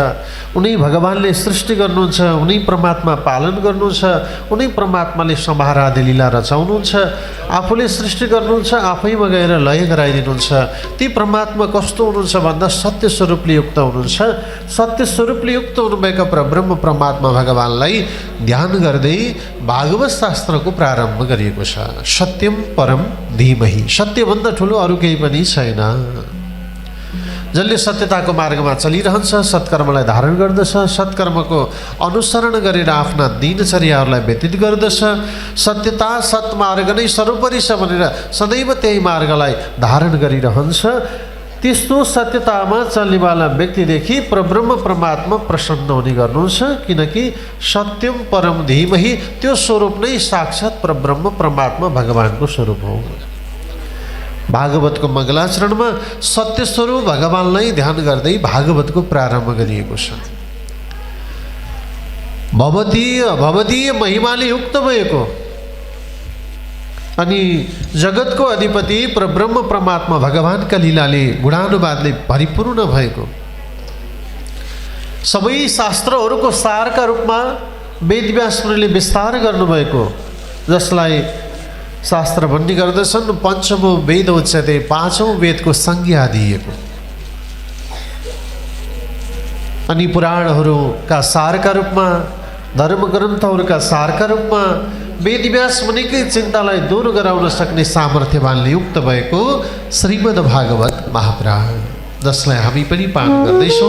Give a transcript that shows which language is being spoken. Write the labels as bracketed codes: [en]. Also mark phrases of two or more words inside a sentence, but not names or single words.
[ne] उनी भगवानले सृष्टि गर्नुहुन्छ, उनी परमात्मा पालन गर्नुहुन्छ, उनी परमात्माले सम्हारादि लीला रचाउनुहुन्छ, आफूले सृष्टि गर्नुहुन्छ, आफैमा गएर लय गराइदिनुहुन्छ। ती परमात्मा कस्तो हुनुहुन्छ भन्दा सत्य स्वरूपले युक्त हुनुहुन्छ। सत्य स्वरूपले युक्त हुनुभएका परब्रह्म परमात्मा भगवानलाई ध्यान गर्दै भागवत शास्त्रको प्रारम्भ गरिएको छ। [sa] सत्यम परम धीमहि, [ne] सत्यभन्दा ठुलो अरू केही पनि छैन। जसले सत्यताको मार्गमा चलिरहन्छ, सत्कर्मलाई धारण गर्दछ, सत्कर्मको अनुसरण गरेर आफ्ना दिनचर्याहरूलाई व्यतीत गर्दछ, सत्यता सत्मार्ग नै सर्वोपरि छ भनेर सदैव त्यही मार्गलाई धारण गरिरहन्छ, त्यस्तो सत्यतामा चल्नेवाला व्यक्तिदेखि परब्रह्म परमात्मा प्रसन्न हुने गर्नुहुन्छ। किनकि [sa] सत्यम परम धीमहि [ne] त्यो स्वरूप नै साक्षात परब्रह्म परमात्मा भगवानको स्वरूप हो। भागवतको मङ्गलाचरणमा सत्य स्वरूप भगवानलाई ध्यान गर्दै भागवतको प्रारम्भ गरिएको छ। भवदीय महिमाले युक्त भएको अनि जगतको अधिपति परब्रह्म परमात्मा भगवानका लीलाले गुणानुवादले परिपूर्ण भएको सबै शास्त्रहरूको सारका रूपमा वेदव्यास मुनिले विस्तार गर्नुभएको, जसलाई शास्त्र भन्ने गर्दछन् [sa] पञ्चमो वेद उच्यते, [ne] पाँचौँ वेदको संज्ञा दिएको। अनि पुराणहरूका सारका रूपमा, धर्मग्रन्थहरूका सारका रूपमा वेदव्यास मुनिकै चिन्तालाई दूर गराउन सक्ने सामर्थ्यवानले युक्त भएको श्रीमद् भागवत महापुराण, जसलाई हामी पनि पाठ गर्दैछौँ।